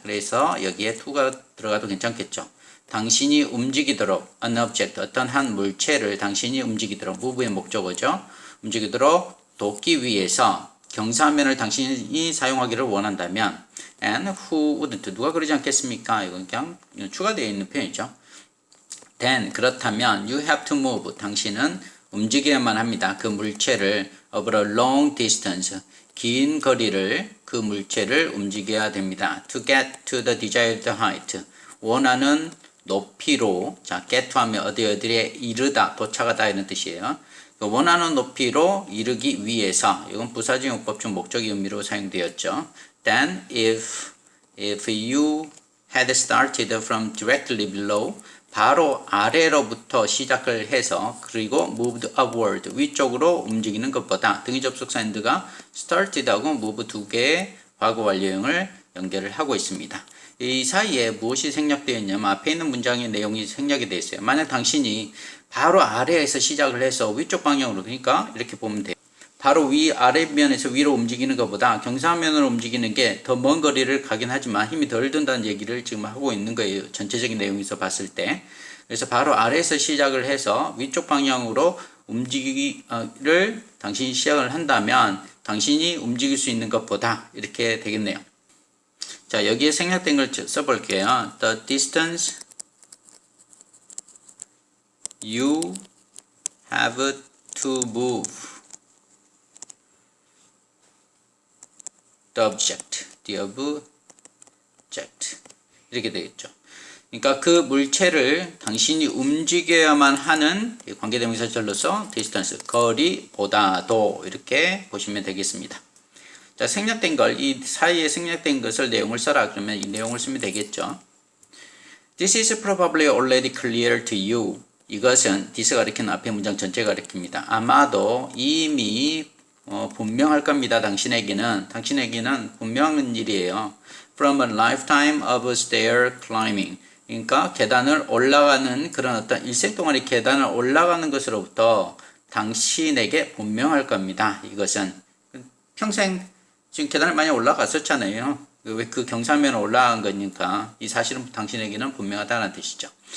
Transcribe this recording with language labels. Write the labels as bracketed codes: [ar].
[ko] 그래서 여기에 to가 들어가도 괜찮겠죠. 당신이 움직이도록 [en] an object, [ko] 어떤 한 물체를 당신이 움직이도록 move의 목적어죠. 움직이도록 돕기 위해서 경사면을 당신이 사용하기를 원한다면 [en] and who wouldn't, [ko] 누가 그러지 않겠습니까? 이건 그냥 추가되어 있는 표현이죠. [en] then [ko] 그렇다면 [en] you have to move, [ko] 당신은 움직여야만 합니다. 그 물체를 over a long distance, 긴 거리를 그 물체를 움직여야 됩니다. [en] to get to the desired height, [ko] 원하는 높이로. 자, get to 하면 어디에 이르다, 도착하다 이런 뜻이에요. 원하는 높이로 이르기 위해서, 이건 부사적용법 중 목적의 의미로 사용되었죠. [en] Then if you had started from directly below, [ko] 바로 아래로부터 시작을 해서 그리고 [en] moved upward, [ko] 위쪽으로 움직이는 것보다 등위 접속사 and가 started하고 move 두 개의 과거 완료형을 연결을 하고 있습니다. 이 사이에 무엇이 생략되어 있냐면 앞에 있는 문장의 내용이 생략이 되어 있어요. 만약 당신이 바로 아래에서 시작을 해서 위쪽 방향으로, 그러니까 이렇게 보면 돼요. 바로 위 아래면에서 위로 움직이는 것보다 경사면으로 움직이는 게 더 먼 거리를 가긴 하지만 힘이 덜 든다는 얘기를 지금 하고 있는 거예요. 전체적인 내용에서 봤을 때. 그래서 바로 아래에서 시작을 해서 위쪽 방향으로 움직이기를 당신이 시작을 한다면 당신이 움직일 수 있는 것보다 이렇게 되겠네요. 자, 여기에 생략된 걸 써볼게요. [en] The distance you have to move the object, the object [ko] 이렇게 되겠죠. 그러니까 그 물체를 당신이 움직여야만 하는 관계대명사절로서 distance, 거리보다도 이렇게 보시면 되겠습니다. 자, 생략된 걸, 이 사이에 생략된 것을 내용을 써라 그러면 이 내용을 쓰면 되겠죠. [en] This is probably already clear to you. [ko] 이것은 this가 가리키는 앞에 문장 전체가 가리킵니다. 아마도 이미 분명할 겁니다. 당신에게는 분명한 일이에요. [en] From a lifetime of stair climbing. [ko] 그러니까 계단을 올라가는 그런 어떤 일생 동안의 계단을 올라가는 것으로부터 당신에게 분명할 겁니다. 이것은 평생 지금 계단을 많이 올라갔었잖아요. 왜 그 경사면에 올라간 거니까 이 사실은 당신에게는 분명하다는 뜻이죠.